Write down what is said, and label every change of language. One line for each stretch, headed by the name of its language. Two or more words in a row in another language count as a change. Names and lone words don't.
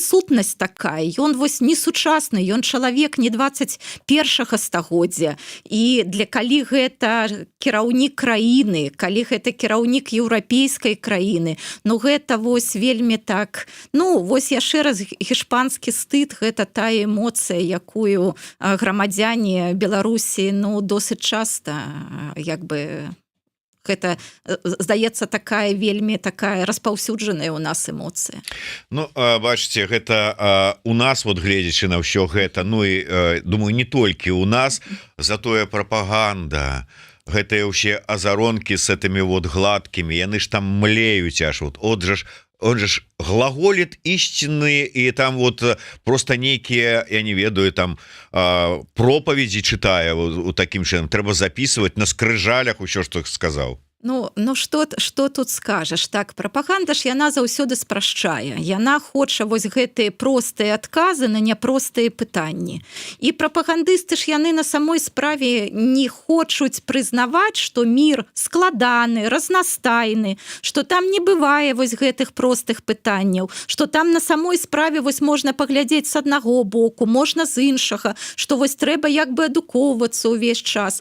Belarusian: сутнасць такая, ён вось не сучасны, ён чалавек не 21 стагоддзя, і для калі гэта кіраўнік краіны, калі гэта кіраўнік еўрапейскай краіны, гэта вось вельмі так, вось яшчэ раз гішпанскі стыд, гэта тая эмоцыя, якую грамадзяне Беларусі досыць часта гэта, здаецца, такая вельмі такая распаўсюджаная у нас эмоцыя. Бачыце, гэта у нас, вот гледзячы на ўсё гэта, і думаю, не толькі у нас, затое прапаганда, гэтыя ўсе азаронкі
Russian: с этими вот
Belarusian: гладкімі, яны ж там млеюць аж,
Russian: он же глаголит истинные, и там вот просто некие, я не ведаю, там проповеди читая вот таким чином, треба записывать на скрижалях усё, что сказал.
Belarusian: Што тут скажаш? Так, прапаганда ж яна заўсёды спрашчае. Яна хоча вось гэтыя простыя адказы на няпростыя пытанні. І прапагандысты ж яны на самой справе не хочуць прызнаваць, што мір складаны, разнастайны, што там не бывае вось гэтых простых пытанняў, што там на самой справе вось можна паглядзець з аднаго боку, можна з іншага, што вось трэба як бы адукоўвацца ўвесь час.